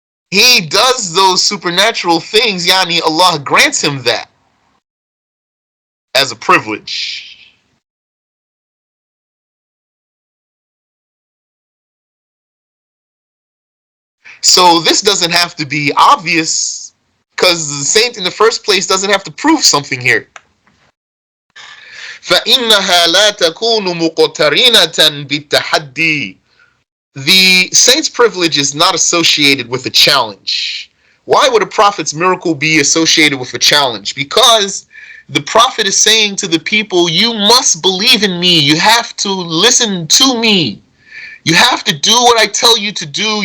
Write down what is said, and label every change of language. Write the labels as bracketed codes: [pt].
[en] He does those supernatural things, yani Allah grants him that as a privilege. So this doesn't have to be obvious, because the saint in the first place doesn't have to prove something here. [ar] فإنها لا تكون مقترنة بالتحدي. [en] The saint's privilege is not associated with a challenge. Why would a prophet's miracle be associated with a challenge? Because The Prophet is saying to the people, you must believe in me. You have to listen to me. You have to do what I tell you to do.